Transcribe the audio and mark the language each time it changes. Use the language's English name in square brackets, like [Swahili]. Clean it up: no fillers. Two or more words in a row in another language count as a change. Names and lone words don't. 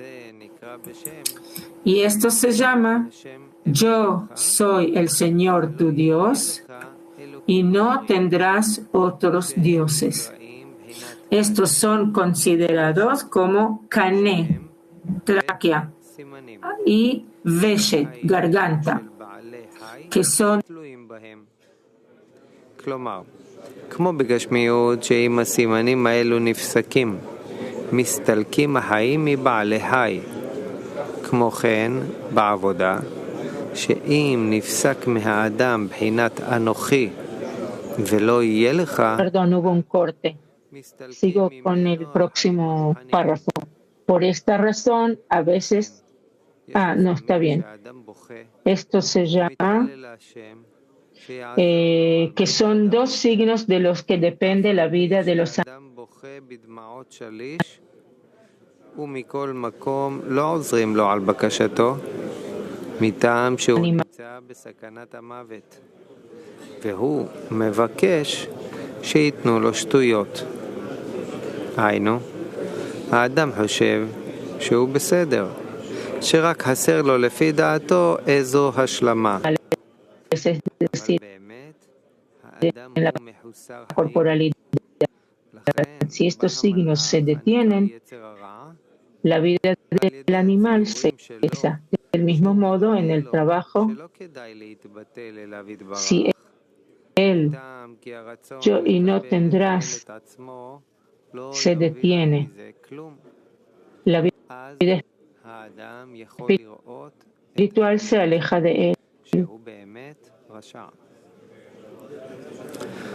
[Spanish] Y esto se llama: yo soy el Señor tu Dios y no tendrás otros dioses. Estos son considerados como Kané, tráquea, y Veshet, garganta, que son [Hebrew] כמו בגשמיות שאם הסימנים האלו נפסקים, מסתלקים החיים מבעלי היי. כמו כן, בעבודה, שאם נפסק מהאדם בחינת אנוכי ולא יהיה לך... [Spanish] Perdón, hubo un corte. Sigo con el próximo párrafo. Por esta razón, a veces... no, está bien. Esto se llama... que son dos signos de los que depende la vida de los [Hebrew] ומכל מקום לא עוזרים לו על בקשתו, מטעם שהוא נמצא בסכנת המוות, והוא מבקש שיתנו לו שטויות. היינו, האדם חושב שהוא בסדר, שרק חסר לו לפי דעתו איזו השלמה. [Spanish] en la corporalidad. Si estos signos se detienen, la vida del animal se cesa. Del mismo modo, en el trabajo, si él, yo y no tendrás, se detiene, la vida espiritual se aleja de él.